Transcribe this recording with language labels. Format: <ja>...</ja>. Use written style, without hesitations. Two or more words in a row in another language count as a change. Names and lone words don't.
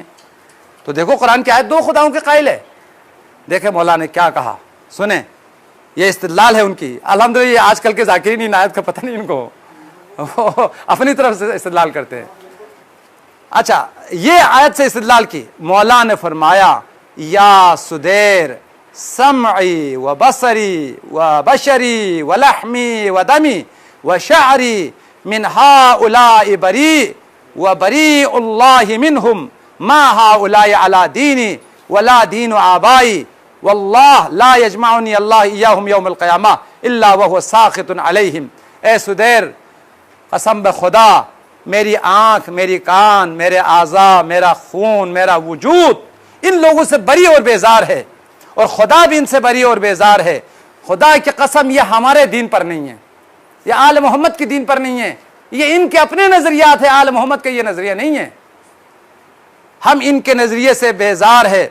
<ur>تو دیکھو قرآن کی آیت دو خداؤں کے قائل ہے۔ دیکھیں مولا نے کیا کہا، سنیں، یہ استدلال ہے ان کی، الحمدللہ یہ آج کل کے ذاکرین ان آیت کا پتہ نہیں ان کو، اپنی طرف سے استدلال کرتے ہیں۔ اچھا، یہ آیت سے استدلال کی، مولا نے فرمایا</ur> <ar>یا سدیر سمعی و بصری و بشری و لحمی و دمی و شعری من ہؤلاء بری و بری اللہ منہم ما هؤلاء على ديني ولا دين آبائي والله لا يجمعني الله إياهم يوم القيامة إلا وهو ساخط عليهم.</ar> <ur>اے سدیر، قسم بہ خدا، میری آنکھ، میری کان، میرے اعضا، میرا خون، میرا وجود ان لوگوں سے بری اور بیزار ہے، اور خدا بھی ان سے بری اور بیزار ہے. خدا کی قسم، یہ ہمارے دین پر نہیں ہے، یہ آل محمد کے دین پر نہیں ہے، یہ ان کے اپنے نظریات ہے، آل محمد کا یہ نظریہ نہیں ہے، ہم ان کے نظریے سے بیزار ہے.</ur>